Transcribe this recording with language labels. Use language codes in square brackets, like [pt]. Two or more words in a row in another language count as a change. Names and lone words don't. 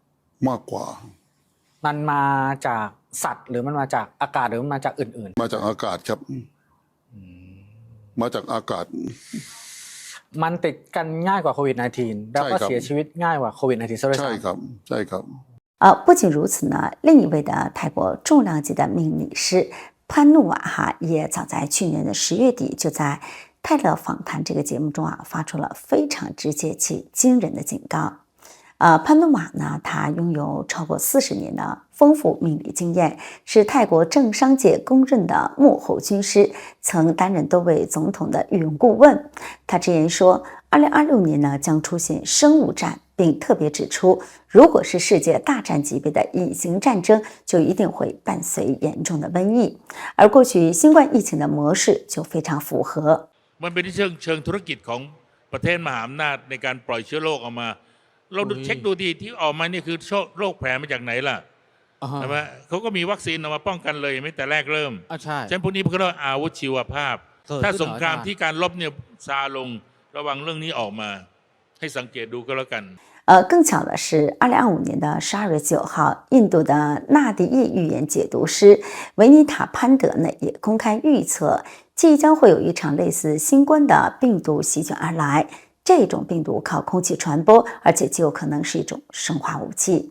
[th] มากกว่า มันมาจากสัตว์หรือมันมาจากอากาศหรือมันมาจากอื่น มาจากอากาศครับมาจากอากาศ ๆมันติดกันง่ายกว่าโควิด-19 แล้วก็เสียชีวิตง่ายกว่าโควิด-19 ซะด้วย ใช่ ซ้ำ ครับใช่ครับ [zh] 不仅如此呢，另一位的泰国重量级的命理师潘努瓦也早在去年的10月底就在泰勒访谈这个节目中发出了非常直接且惊人的警告。潘努瓦呢，他拥有超过40年的丰富命理经验，是泰国政商界公认的幕后军师，曾担任多位总统的御用顾问。他直言说，2026年呢将出现生物战，并特别指出，如果是世界大战级别的隐形战争，就一定会伴随严重的瘟疫。而过去新冠疫情的模式就非常符合。 [th] มันเป็นเชิงธุรกิจของประเทศมหาอำนาจในการปล่อยเชื้อโรคออกมา เราดูเช็คดูที่ออกมานี่คือโรคแผลมาจากไหนล่ะใช่ไหมเขาก็มีวัคซีนออกมาป้องกันเลยไม่แต่แรกเริ่ม ใช่ ฉะนั้นพวกนี้เขาเรียกว่าอาวุธชีวภาพ ถ้าสงครามที่การลบเนี่ยซาลงระวังเรื่องนี้ออกมาให้สังเกตดูก็แล้วกัน [zh] 更巧的是，2025年的12月9号，印度的纳迪易预言解读师维尼塔潘德呢也公开预测，即将会有一场类似新冠的病毒席卷而来。这种病毒靠空气传播，而且极有可能是一种生化武器。